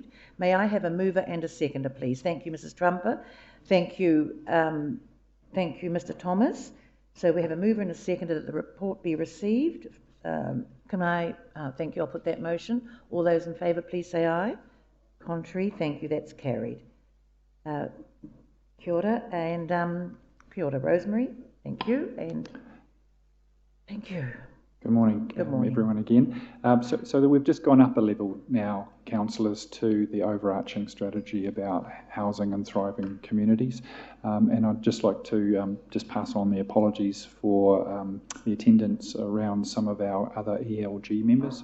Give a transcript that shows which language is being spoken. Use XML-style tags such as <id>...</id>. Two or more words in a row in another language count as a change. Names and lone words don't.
<en>May I have a mover and a seconder, please? Thank you, Mrs. Trumper. Thank you, Mr. Thomas. So we have a mover and a seconder that the report be received. Can I, thank you, I'll put that motion. All those in favour, please say aye. Contrary, thank you, that's carried.</en> <mi>Kia ora, and kia ora,</mi> <en>Rosemary, thank you, and thank you. Good morning, everyone again. So that we've just gone up a level now, councillors, to the overarching strategy about housing and thriving communities. And I'd just like to just pass on the apologies for the attendance around some of our other ELG members.</en>